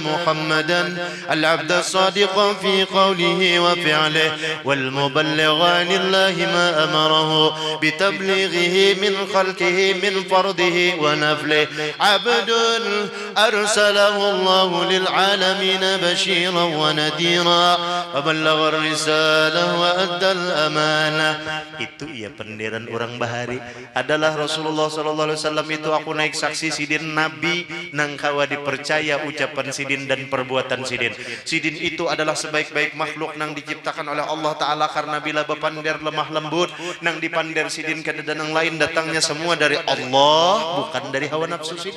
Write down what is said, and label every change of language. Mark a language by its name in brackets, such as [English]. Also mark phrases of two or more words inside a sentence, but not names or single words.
[Arabic] محمدا العبد الصادق في قوله وفعله والمبلغ عن الله ما أمره بتبليغه من خلقه من فرضه ونفله عبد أرسله الله للعالمين بشيرا ونذيرا وبلغ الرسالة وأدى الأمانة. [Banjar] Itu ya penderan orang bahari adalah Rasulullah [Arabic] sallallahu alaihi wasallam [Banjar] itu aku naik saksi sidin Nabi nang kawa dipercaya ucapan sidin dan perbuatan sidin. Sidin itu adalah sebaik-baik makhluk nang diciptakan oleh Allah Ta'ala karena bila bepander lemah lembut nang dipander sidin kada dan yang lain datangnya semua dari Allah bukan dari hawa nafsu sidin.